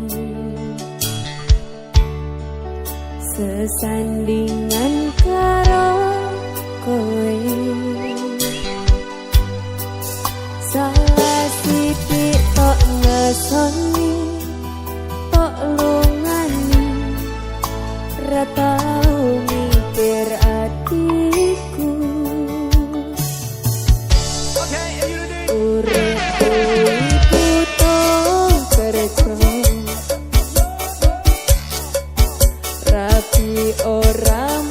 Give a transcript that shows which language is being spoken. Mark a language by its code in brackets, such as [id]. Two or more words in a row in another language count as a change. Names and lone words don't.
[jv] sesandingan karo kowe salah sithik tok ngesoni tok lungani ra tau mikir atiku [en] Oke, you ready? [jv] urip butuh kerja rapi ora